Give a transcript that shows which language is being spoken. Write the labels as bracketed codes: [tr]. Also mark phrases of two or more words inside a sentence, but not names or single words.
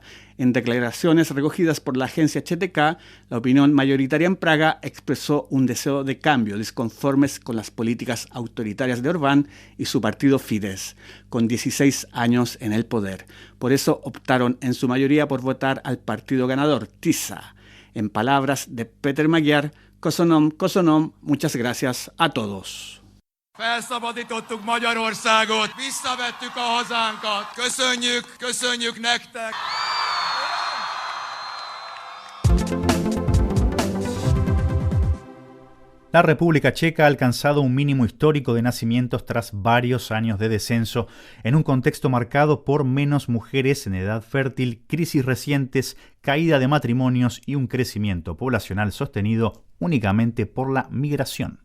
[es] En declaraciones recogidas por la agencia CTK, la opinión mayoritaria en Praga expresó un deseo de cambio, disconformes con las políticas autoritarias de Orbán y su partido Fidesz, con 16 años en el poder. Por eso optaron en su mayoría por votar al partido ganador, TISA. En palabras de Péter Magyar, Köszönöm, muchas gracias a todos. [hu] Felszabadítottuk Magyarországot, visszavettük a hazánkat. Köszönjük nektek! [es] La República Checa ha alcanzado un mínimo histórico de nacimientos tras varios años de descenso, en un contexto marcado por menos mujeres en edad fértil, crisis recientes, caída de matrimonios y un crecimiento poblacional sostenido únicamente por la migración.